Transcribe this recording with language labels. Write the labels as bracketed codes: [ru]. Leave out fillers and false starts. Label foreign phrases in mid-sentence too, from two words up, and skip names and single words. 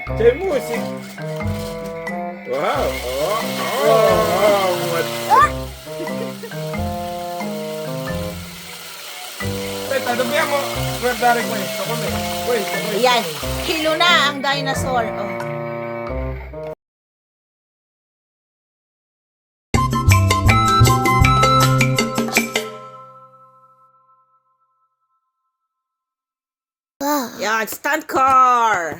[en] C'è music. Wow. Oh, what? [it] Aspetta, dobbiamo guardare questo. Com'è? Questo. [tl] Ayan, kilo na ang dinosaur. Oh. Yan, [en] stunt car.